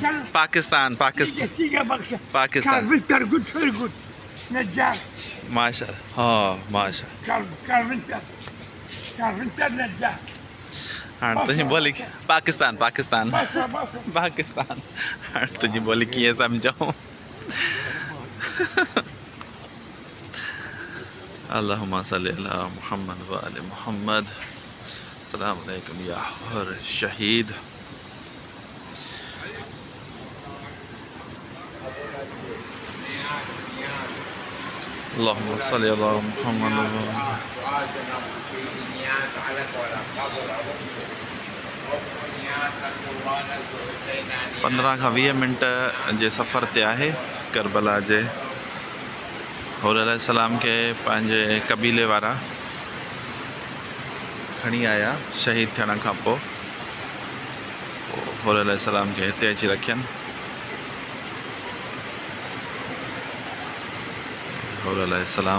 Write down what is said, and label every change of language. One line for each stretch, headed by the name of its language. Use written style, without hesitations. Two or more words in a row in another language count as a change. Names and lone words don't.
Sindhi: पाकिस्तान पाकिस्तान पाकिस्तान। माशा हाँ माशा। हाँ तुझी बोली पाकिस्तान पाकिस्तान पाकिस्तान। हाँ तुझी बोली कीअं सम्झूं।
Arabic: اللهم صل على محمد وآل محمد. السلام عليكم يا حر شهيد. اللهم صل على محمد.
Sindhi: 15 खां 20 मिनट जे सफ़र ते आहे। करबला जे हुर अलैहिस्सलाम के पंहिंजे कबीले वारा खणी आया शहीद थियण खां पोइ। हुर अलैहिस्सलाम खे हिते अची रखियनि। हुर अलैहिस्सलाम।